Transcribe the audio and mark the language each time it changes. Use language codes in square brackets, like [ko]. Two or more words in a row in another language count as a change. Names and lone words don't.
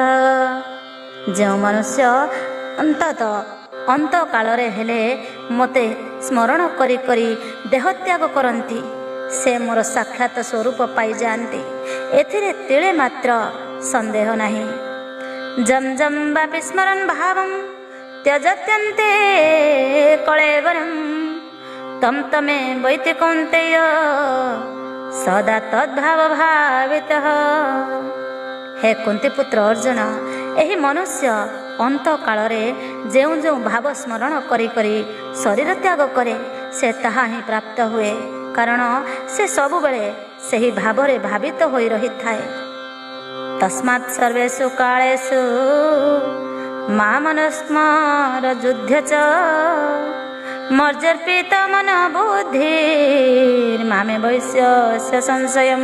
[or] ଯେଉଁ ମନୁଷ୍ୟ ଅନ୍ତତଃ ଅନ୍ତକାଳରେ ହେଲେ ମୋତେ ସ୍ମରଣ କରି କରି ଦେହତ୍ୟାଗ କରନ୍ତି, ସେ ମୋର ସାକ୍ଷାତ ସ୍ୱରୂପ ପାଇଯାଆନ୍ତି, ଏଥିରେ ତିଳେ ମାତ୍ର ସନ୍ଦେହ ନାହିଁ। [sa] ଜମ୍ ଜମ୍ ବାପି ସ୍ମରନ୍ ଭାବଂ ତ୍ୟଜତ୍ୟନ୍ତେ କଳେବରଂ तम तमे वैति कौन्तेय सदा तद्भाव भावितः। [or] ହେ କୁନ୍ତୀ ପୁତ୍ର ଅର୍ଜୁନ, ଏହି ମନୁଷ୍ୟ ଅନ୍ତ काଳରେ ଯେଉଁ ଯେଉଁ ଭାବ ସ୍ମରଣ କରି କରି ଶରୀର ତ୍ୟାଗ କରେ ସେ ତାହା ହିଁ ପ୍ରାପ୍ତ ହୁଏ, କାରଣ ସେ ସବୁବେଳେ ସେହି ଭାବରେ ଭାବିତ ହୋଇ ରହିଥାଏ। [sa] ତସ୍ମାତ୍ ସର୍ବେଷୁ କାଳେଷୁ ମାମନସ୍ମର ଯୁଧ୍ୟ ଚ ମର୍ଯ୍ୟର୍ପିତ ମନ ବୁଦ୍ଧିର୍ ମାମେ ବୈଶ୍ୟସ୍ୟ ସଂଶୟମ୍।